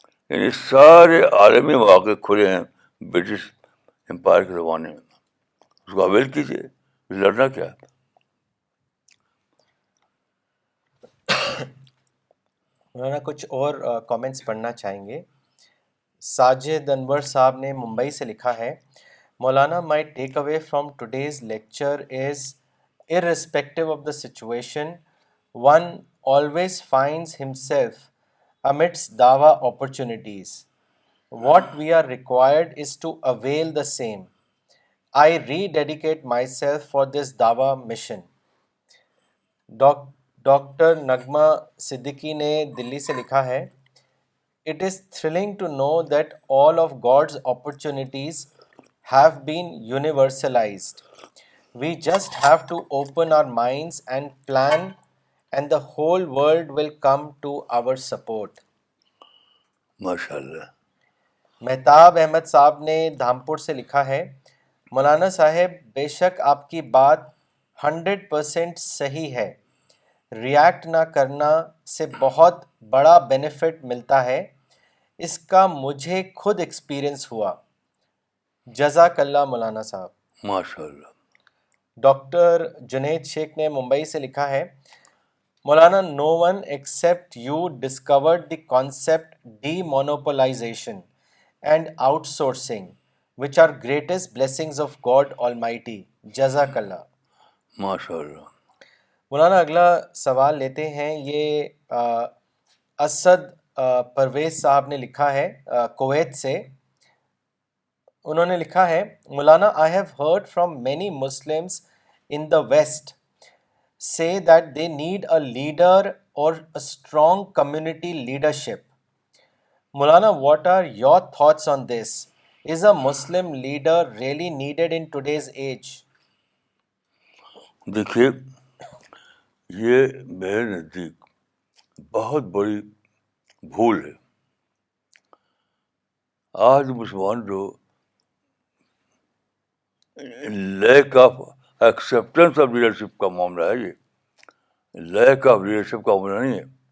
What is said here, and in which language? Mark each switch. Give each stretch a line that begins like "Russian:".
Urdu: یعنی سارے عالمی مواقع کھلے ہیں برٹش امپائر کے زمانے میں، اس کو اویل کیجیے. لڑنا کیا ہے. مولانا کچھ اور کامنٹس پڑھنا چاہیں گے.
English: Sajid Anwar
Urdu: صاحب نے ممبئی سے لکھا ہے،
English: Maulana my take away from today's lecture is irrespective of the situation, one always finds himself amidst dawa opportunities. What we are required is to avail the same. I rededicate myself for this Dawa mission. Doctor نغمہ صدیقی
Urdu: نے دلی سے لکھا ہے،
English: It is thrilling to know that all of God's opportunities have been universalized. We just have to open our minds and plan, and the whole world will come to our support.
Urdu: ماشاء اللہ. مہتاب احمد صاحب نے دھامپور سے لکھا ہے، مولانا صاحب بے شک آپ کی بات 100% صحیح ہے. ریاکٹ نہ کرنا سے بہت بڑا بینیفٹ ملتا ہے، اس کا مجھے خود ایکسپیرئنس ہوا. جزاک اللہ مولانا صاحب. ماشاء اللہ.
English: doctor Junaid Sheikh
Urdu: نے ممبئی سے لکھا ہے،
English: Maulana no one except you discovered the concept demonopolization and outsourcing which are greatest blessings of God Almighty. جزاک اللہ.
Urdu: ماشاء اللہ. مولانا اگلا سوال لیتے ہیں. یہ اسد پرویز صاحب نے لکھا ہے کویت سے. انہوں نے لکھا ہے،
English: Maulana I have heard from many Muslims in the West say that they need a leader or a strong community leadership. Maulana, what are your thoughts on this? Is a Muslim leader really needed in today's age?
Urdu: دیکھیے، یہ میرے نزدیک بہت بڑی بھول ہے. آج مسلمان جو
English: lack of acceptance of leadership
Urdu: کا معاملہ ہے، یہ لیک آف لیڈرشپ کا معاملہ نہیں ہے.